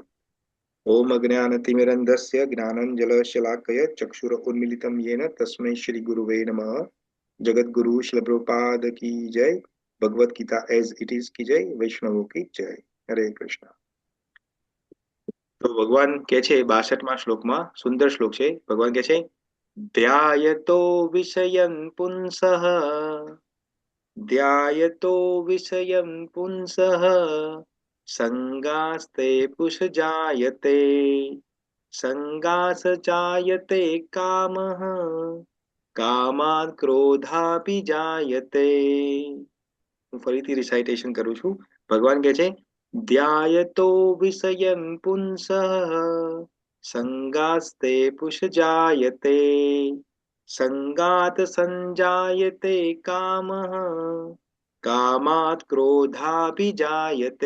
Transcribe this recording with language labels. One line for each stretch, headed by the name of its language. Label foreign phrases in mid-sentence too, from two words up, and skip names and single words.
Sanskrit: ઓમ અજ્ઞાનતિમિરન્ધસ્ય જ્ઞાનંજલશલાકય ચક્ષુર ઉન્મિલિતમ येन તસ્मै શ્રી ગુરુવે નમઃ.
Gujarati: જગતગુરુ શ્રીલ પ્રભુપાદ
Hindi: की जय.
Gujarati: ભગવદ ગીતા એઝ ઇટ ઇઝ
Hindi: की जय.
Gujarati: વૈષ્ણવો
Hindi: की जय.
Gujarati: હરે કૃષ્ણ. તો ભગવાન કે છે 62માં શ્લોકમાં, સુંદર શ્લોક છે. ભગવાન કે છે
Sanskrit: ध्यायतो विषयं पुंसः ध्यायतो विषयं पुंसः संगास्ते पुष जायते संगास जायते कामः कामात् क्रोधापि जायते।
Gujarati: હું ફરીથી રિસાઇટેશન કરું છું. ભગવાન કહે છે
Sanskrit: ધ્યાયતો વિષયં પુંસઃ સંગાસ્તે પુષ જાયતે સંગાત સંજાયતે કામઃ કામાત ક્રોધાભિજાયતે.